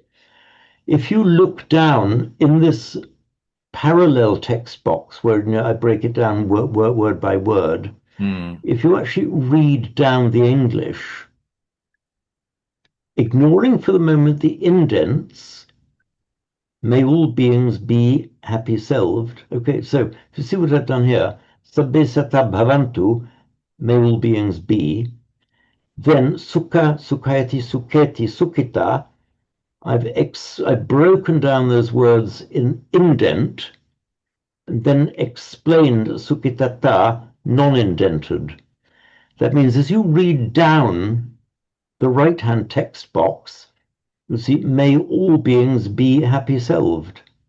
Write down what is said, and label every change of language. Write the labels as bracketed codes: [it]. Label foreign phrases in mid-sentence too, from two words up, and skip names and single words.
[en] If you look down in this parallel text box where I break it down word by word, if you actually read down the English, ignoring for the moment the indents, may all beings be happy-selved. Okay, so you see what I've done here? [pi] Sabbe sata bhavantu, [en] may all beings be. [pi] Then sukha, sukhayati, sukheti, sukhita. [en] I've broken down those words in indent and then explained sukhitata non-indented. That means as you read down the right-hand text box, you see, may all beings be happy-selved.